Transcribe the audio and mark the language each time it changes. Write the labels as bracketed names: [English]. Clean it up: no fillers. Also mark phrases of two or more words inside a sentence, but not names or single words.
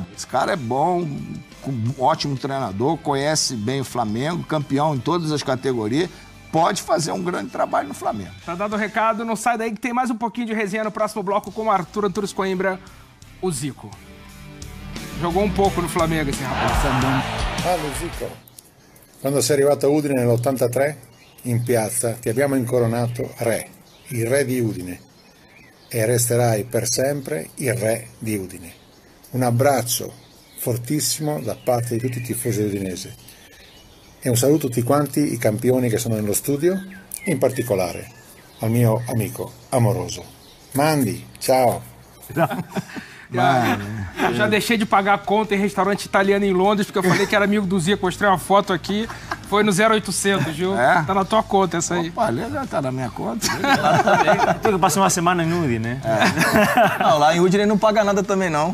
[Portuguese] Esse cara é bom, um ótimo treinador, conhece bem o Flamengo, campeão em todas as categorias. Pode fazer um grande trabalho no Flamengo. Tá dado o recado, não sai daí que tem mais um pouquinho de resenha no próximo bloco com o Arthur Antunes Coimbra, o Zico. Jogou [Spanish] un poco [Portuguese] no Flamengo esse rapaz. [Italian] Lo Zico, quando sei arrivato a Udine nell'83, in piazza ti abbiamo incoronato re, il re di Udine, e resterai per sempre il re di Udine. Un abbraccio fortissimo da parte di tutti i tifosi udinesi E un saluto a tutti quanti i campioni che sono nello studio, in particolare al mio amico amoroso. Mandi, ciao! [Portuguese] Eu já deixei de pagar a conta em restaurante italiano em Londres, porque eu falei que era amigo do Zico, mostrei uma foto aqui, foi no 0800, viu? É? Tá na tua conta essa aí. Opa, já tá na minha conta. [Spanish] Tengo que pasar [Portuguese] uma semana em Udine, né? Não, lá em Udine ele não paga nada também, não.